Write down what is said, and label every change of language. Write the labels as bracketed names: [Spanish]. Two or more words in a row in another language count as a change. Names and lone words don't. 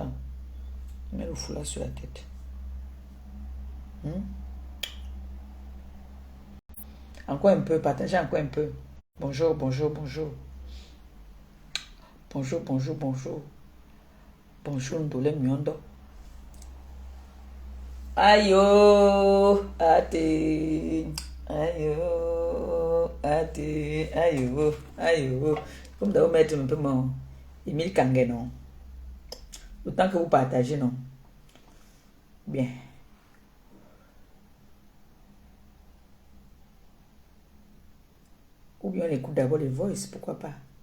[French] Je mets le foulard sur la tête. Encore un peu, partagez encore un peu. Bonjour, bonjour, bonjour. Bonjour, bonjour, bonjour. Bonjour, [Duala] Ndole Miondo. Ayo, ate. Ayo, ate. Ayo, ayo. [French] Comme d'abord mettre un peu mon Emile Kangue, non? Autant que vous partagez, non? Bien. Ou bien on écoute d'abord les voices, pourquoi pas?